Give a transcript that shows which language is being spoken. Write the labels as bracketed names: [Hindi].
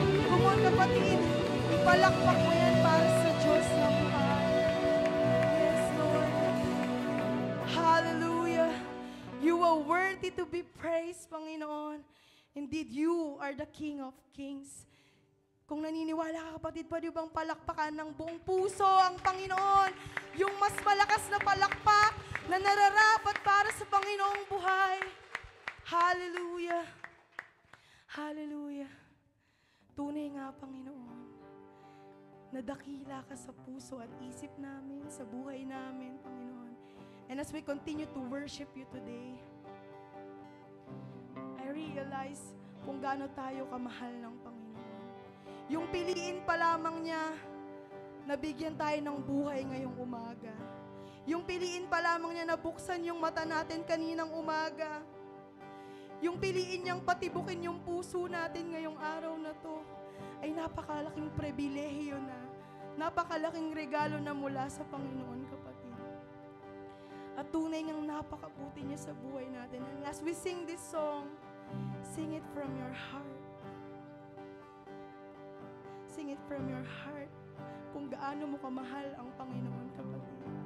[English] Come on, [Filipino] kapatid. Ipalakpak mo yan para sa Diyos na buhay. [English] Yes, Lord. [Filipino] Hallelujah. [English] You are worthy to be praised, Panginoon. Indeed, you are the King of Kings. [Filipino] Kung naniniwala ka, kapatid, pwede bang palakpakan ng buong puso ang Panginoon? Yung mas malakas na palakpak na nararapat para sa Panginoong buhay. Hallelujah. Hallelujah. Tunay nga, Panginoon, na dakila ka sa puso at isip namin, sa buhay namin, Panginoon. [English] And as we continue to worship you today, I realize [Filipino] kung gaano tayo kamahal ng Panginoon. Yung piliin pa lamang niya, nabigyan tayo ng buhay ngayong umaga. Yung piliin pa lamang niya, nabuksan yung mata natin kaninang umaga. Yung piliin niyang patibukin yung puso natin ngayong araw na to, ay napakalaking pribilehiyo na, napakalaking regalo na mula sa Panginoon, kapatid. At tunay ngang napakabuti niya sa buhay natin. [English] And as we sing this song, sing it from your heart. Sing it from your heart. [Filipino] Kung gaano mo kamahal ang Panginoon, kapatid.